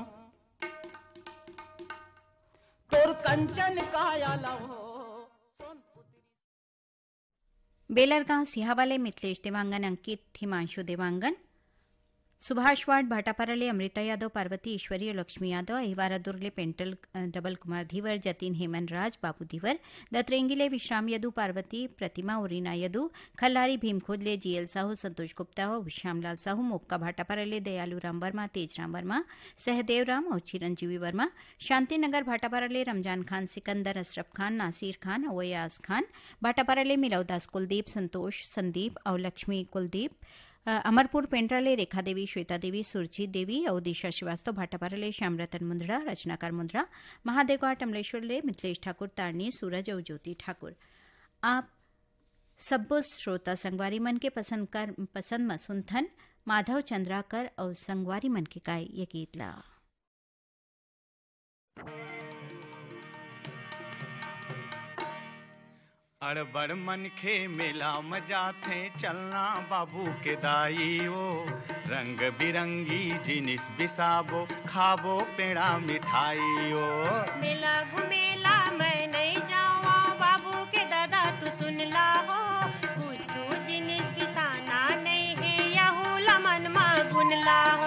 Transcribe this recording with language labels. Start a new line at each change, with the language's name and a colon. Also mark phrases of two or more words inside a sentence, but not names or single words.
Chhattisgarhi: तोर कंचन काया लवो बेलरगांव सिहावाले मिथिलेश देवांगन, अंकित हिमांशु देवांगन, सुभाष वार्ड भाटापाराले अमृता यादव, पार्वती ईश्वरी, लक्ष्मी यादव, अहिवारा दुर्गले पेंटल डबल कुमार धीवर, जतीन हेमन राज, बाबू धीवर, दत्रेंगीले विश्राम यदु, पार्वती प्रतिमा उरीना यदु, खल्लारी भीमखोदले जीएल साहू, संतोष गुप्ता हो, श्यामलाल साहू, मोपका भाटापाराले दयालु राम वर्मा, तेज राम वर्मा, सहदेव राम और चिरंजीवी वर्मा, शांतिनगर भाटापाराले रमजान खान, सिकंदर, अशरफ खान, नासिर खान, अवयाज खान, भाटापाराले मिलौदास कुलदीप, संतोष संदीप और लक्ष्मी कुलदीप, अमरपुर पेंट्राले रेखा देवी, श्वेता देवी, सुरजीत देवी और दिशा श्रीवास्तव, भाटापाराले श्याम रतन मुंद्रा, रचनाकार मुंद्रा, महादेवघाट अमलेश्वरले मिथिलेश ठाकुर, तारनी सूरज और ज्योति ठाकुर। आप सब्बो श्रोता संगवारी मन के पसंद मसुंथन माधव चंद्राकर और संगवारी मन के गाय ये गीत ला। अड़बड़ मन खे मेला मजा थे चलना बाबू के दाई ओ, रंग बिरंगी जिनिस बिसाबो खाबो पेड़ा मिठाई ओ। मेला घुमेला मैं नहीं जावा बाबू के दादा तू सुन ला हो, कुछ जिनिस बिसाना नहीं है यहू लमन मा गुन ला हो।